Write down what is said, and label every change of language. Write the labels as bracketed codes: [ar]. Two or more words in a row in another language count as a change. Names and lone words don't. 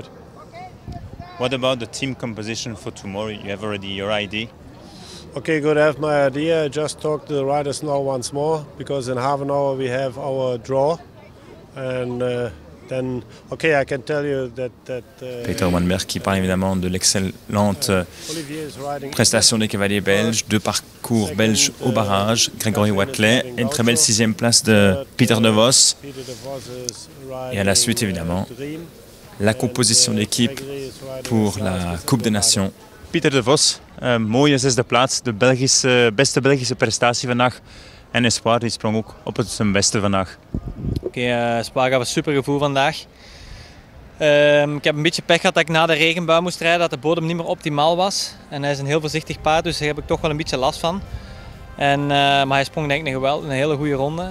[en] What about the team composition for tomorrow? You have already your idea? Okay, good. I have my idea. I just talked to the riders now once more, because in half an hour we have our draw, and then okay, I can tell you that. [fr] Peter Wanberg qui parle évidemment de l'excellente prestation des cavaliers belges, 2 parcours belges au barrage, Gregory Watley et une très belle 6e place de Peter de Vos. Et à la suite évidemment, la composition d'équipe pour la Coupe des Nations. [nl] Peter de Vos, mooie 6e plaats, de beste Belgische prestatie vandaag. En Espoir die sprong ook op zijn beste vandaag. Espoir gaf een super gevoel vandaag. Ik heb een beetje pech gehad dat ik na de regenbui moest rijden, dat de bodem niet meer optimaal was. En hij is een heel voorzichtig paard, dus daar heb ik toch wel een beetje last van. Maar hij sprong denk ik een hele goede ronde.